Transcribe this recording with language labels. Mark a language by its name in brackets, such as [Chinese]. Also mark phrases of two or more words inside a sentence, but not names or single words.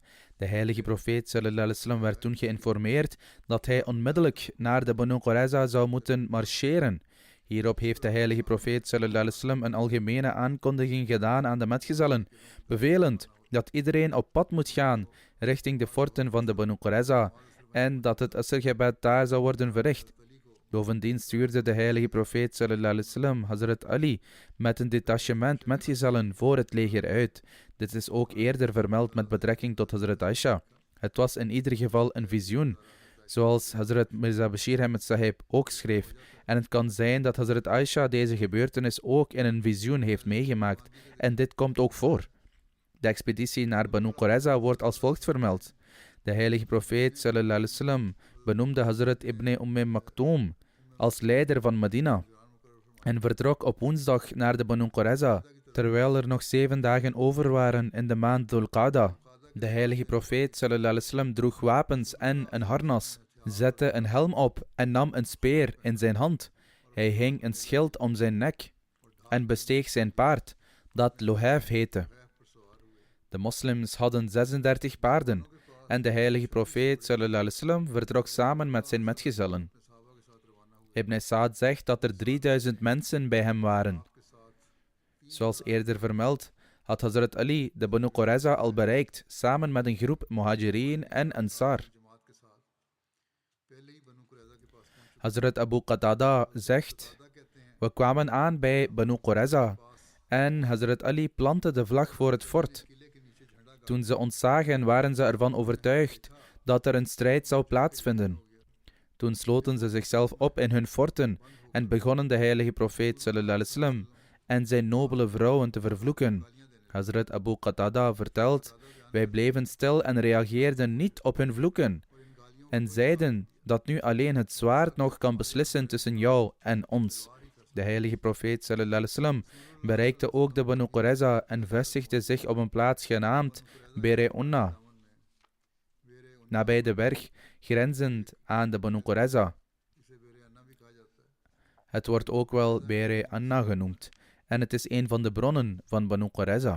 [Dutch] De heilige profeet [Arabic] صلى الله عليه وسلم [Dutch] werd toen geïnformeerd dat hij onmiddellijk naar de Banu Qurayza zou moeten marcheren. Hierop heeft de heilige profeet [Arabic] صلى الله عليه وسلم [Dutch] een algemene aankondiging gedaan aan de metgezellen, bevelend dat iedereen op pad moet gaan richting de forten van de Banu Qurayza en dat het Asr-gebed daar zou worden verricht. Bovendien stuurde de heilige profeet [Arabic] صلى الله عليه وسلم [Dutch] Hazrat Ali met een detachement metgezellen voor het leger uit. Dit is ook eerder vermeld met betrekking tot Hazrat Aisha. Het was in ieder geval een visioen, zoals Hazrat Mirza Bashir Ahmed Sahib ook schreef. En het kan zijn dat Hazrat Aisha deze gebeurtenis ook in een visioen heeft meegemaakt. En dit komt ook voor. De expeditie naar Banu Qurayza wordt als volgt vermeld. De heilige profeet [Arabic] صلى الله عليه وسلم [Dutch] benoemde Hazrat ibn Maktoum als leider van Medina en vertrok op woensdag naar de Banu Qurayza, terwijl er nog 7 dagen over waren in de maand Dhul Qa'da. De heilige profeet [Arabic] صلى الله عليه وسلم [Dutch] droeg wapens en een harnas, zette een helm op en nam een speer in zijn hand. Hij hing een schild om zijn nek en besteeg zijn paard, dat Luhayf heette. De moslims hadden 36 paarden en de heilige profeet [Arabic] صلى الله عليه وسلم [Dutch] vertrok samen met zijn metgezellen. Ibn Sa'd zegt dat er 3000 mensen bij hem waren. Zoals eerder vermeld, had Hazrat Ali de Banu Qurayza al bereikt, samen met een groep Muhajirin en Ansar. Hazrat Abu Qatada zegt, we kwamen aan bij Banu Qurayza en Hazrat Ali plantte de vlag voor het fort. Toen ze ons zagen, waren ze ervan overtuigd dat er een strijd zou plaatsvinden. Toen sloten ze zichzelf op in hun forten en begonnen de heilige profeet [Arabic] صلى الله عليه وسلم [Dutch] en zijn nobele vrouwen te vervloeken. Hazrat Abu Qatada vertelt, wij bleven stil en reageerden niet op hun vloeken en zeiden dat nu alleen het zwaard nog kan beslissen tussen jou en ons. De heilige profeet [Arabic] صلى الله عليه وسلم [Dutch] bereikte ook de Banu Qurayza en vestigde zich op een plaats genaamd Bere'unna, nabij de berg, grenzend aan de Banu Qurayza. Het wordt ook wel Bere'anna genoemd en het is een van de bronnen van Banu Qurayza.